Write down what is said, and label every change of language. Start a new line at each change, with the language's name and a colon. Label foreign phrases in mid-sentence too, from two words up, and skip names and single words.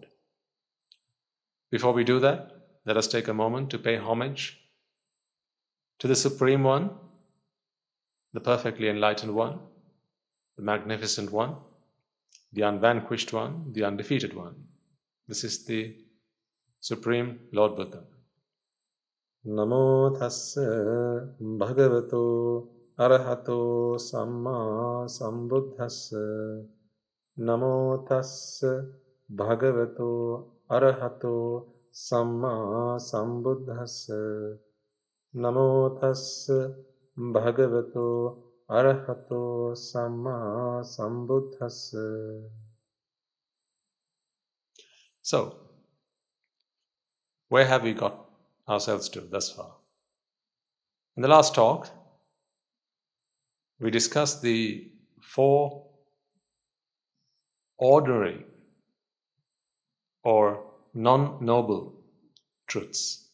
English: Before we do that, let us take a moment to pay homage to the Supreme One, the perfectly enlightened One, the magnificent One, the unvanquished One, the undefeated One. This is the Supreme Lord Buddha.
Pali: Namo tassa bhagavato arahato samma sambuddhassa. Namo tassa bhagavato arahato samma sambuddhassa. Namo tassa bhagavato arahato samma sambuddhassa.
English: So, where have we got ourselves to thus far? In the last talk, we discussed the 4 ordinary or non-noble truths.